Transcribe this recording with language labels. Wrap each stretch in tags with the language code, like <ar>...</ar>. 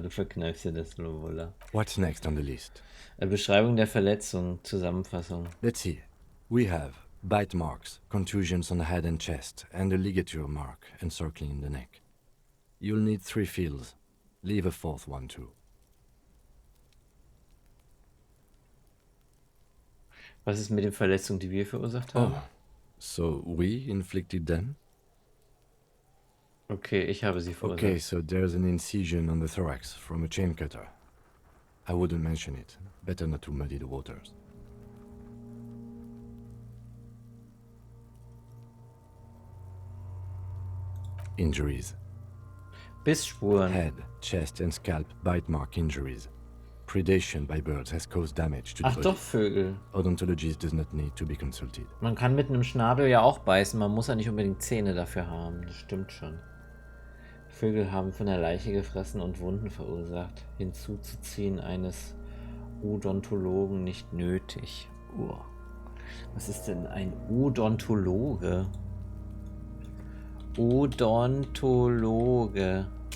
<de>Du verkneifst dir das nur Voila.</de> <en>What's next on the list?</en> <de>Beschreibung der Verletzung. Zusammenfassung.</de> <en>Let's see. We have bite marks, contusions on the head and chest, and a ligature mark encircling the neck. You'll need 3 feels. Leave a 4th one too.</en> <de>Was ist mit den Verletzungen, die wir verursacht haben?</de> <en>So we inflicted them?</en> <de>Okay, ich habe sie verursacht.</de> <en>Okay, so there's an incision on the thorax from a chain cutter. I wouldn't mention it. Better not to muddy the waters. Injuries.</en> <de>Bissspuren.</de> <en>Head, chest and scalp bite mark injuries. Predation by birds has caused damage to the</en> <de>Ach</de> <en>body.</en> <de>doch, Vögel.</de> <en>Odontologist does not need to be consulted.</en> <de>Man kann mit einem Schnabel ja auch beißen, man muss ja nicht unbedingt Zähne dafür haben. Das stimmt schon. Vögel haben von der Leiche gefressen und Wunden verursacht. Hinzuzuziehen eines Odontologen nicht nötig. Was ist denn ein Odontologe? Odontologe.</de>